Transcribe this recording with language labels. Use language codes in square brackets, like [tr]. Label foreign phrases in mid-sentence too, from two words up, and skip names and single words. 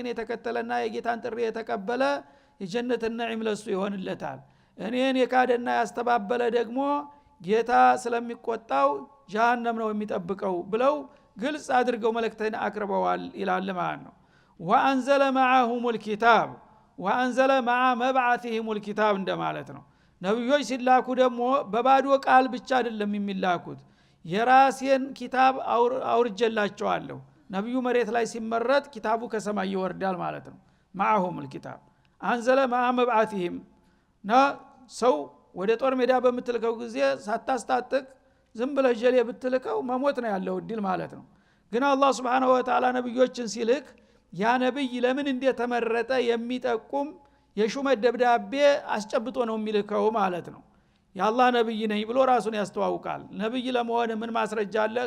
[am] የተከተለና የጌታን ጥሪ የተቀበለ የጀነትና ነዒም ለሱ ይሆንለታል። እኔን የካደና ያስተባበለ ደግሞ ጌታ ስለሚቆጣው ጀሃነም ነው የሚጠብቀው ብለው ግልጽ አድርገው መልእክተኛ አቅርበዋል ይላል ማለት ነው። [ar] وأنزل معهم الكتاب وأنزل مع مبعثهم الكتاب [am] እንደማለት ነው። ነብዮች ሲላኩ ደግሞ በባዶ ቃል ብቻ አይደለም የሚላኩት፣ የራሴን ኪታብ አውርጀላቸዋለሁ። ነብዩ መሬት ላይ ሲመረጥ ኪታቡ ከሰማይ ይወርዳል ማለት ነው። [ar] معهم الكتاب أنزل مع مبعثهم [am] ሰው ወደ ጦር ሜዳ በምትልከው ጊዜ ሳታስታጥቅ ዝም ብለህ ጀሌ ብትልከው መሞት ነው ያለው እድል ማለት ነው። ግን አላህ [ar] سبحانه وتعالى [am] ነብዮችን ሲልክ ያ ነብይ ለምን እንደተመረጠ የሚጠቁም የሹመት ደብዳቤ አስጨብጦ ነው የሚልከው ማለት ነው። የአላህ ነብይ ነኝ ብሎ ራሱን ያስተዋውቃል። ነብይ ለመሆን ምን ማስረጃ አለህ?